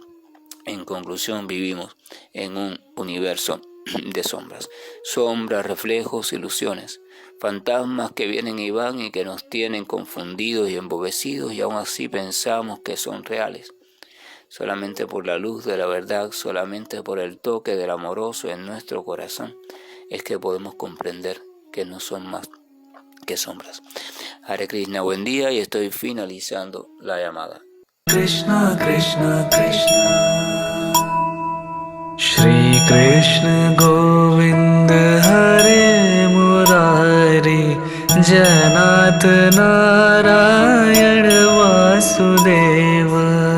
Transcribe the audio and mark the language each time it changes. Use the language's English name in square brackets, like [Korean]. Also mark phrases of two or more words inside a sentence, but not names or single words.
[Spanish] En conclusión, vivimos en un universo de sombras, reflejos, ilusiones, fantasmas que vienen y van y que nos tienen confundidos y embobecidos y aún así pensamos que son reales. Solamente por la luz de la verdad, solamente por el toque del amoroso en nuestro corazón es que podemos comprender que no son más que sombras. [Sanskrit] Hare Krishna, [Spanish] buen día, y estoy finalizando la llamada. [Sanskrit] Krishna, Krishna, Krishna, Shri Krishna Govind Hare Murari, Janat Narayan Vasudeva.